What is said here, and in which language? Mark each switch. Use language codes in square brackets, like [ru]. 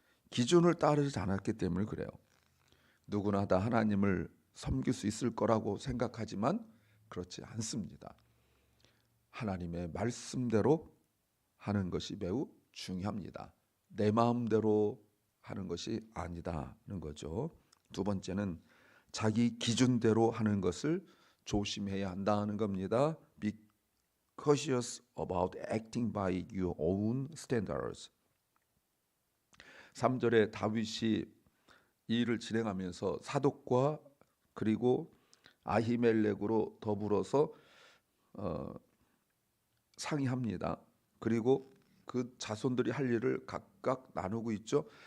[ko] 기준을 따르지 않았기 때문에 그래요. 누구나 다 하나님을 섬길 수 있을 거라고 생각하지만 그렇지 않습니다. 하나님의 말씀대로 하는 것이 매우 중요합니다. 내 마음대로 하는 것이 아니다는 거죠. 두 번째는 자기 기준대로 하는 것을 조심해야 한다는 겁니다. [en] Be cautious about acting by your own standards. [ko] 3절에 다윗이 이 일을 진행하면서 사독과 그리고 아히멜렉으로 더불어서 상의합니다. 그리고 그 자손들이 할 일을 각각 나누고 있죠.